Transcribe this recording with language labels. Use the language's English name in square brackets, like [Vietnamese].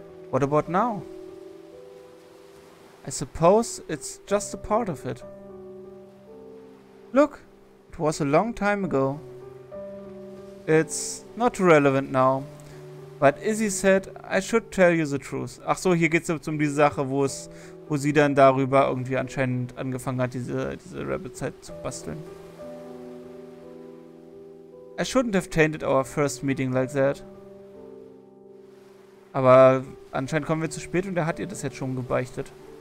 [English] What about now? I suppose it's just a part of it. Look, it was a long time ago. It's not relevant now. But Izzy said I should tell you the truth. [German] Ach so, hier geht es jetzt um diese Sache, wo sie dann darüber irgendwie anscheinend angefangen hat, diese Rabbit-Zeit zu basteln. [English] I shouldn't have tainted our first meeting like that. [German] Aber anscheinend kommen wir zu spät und er hat ihr das jetzt schon gebeichtet.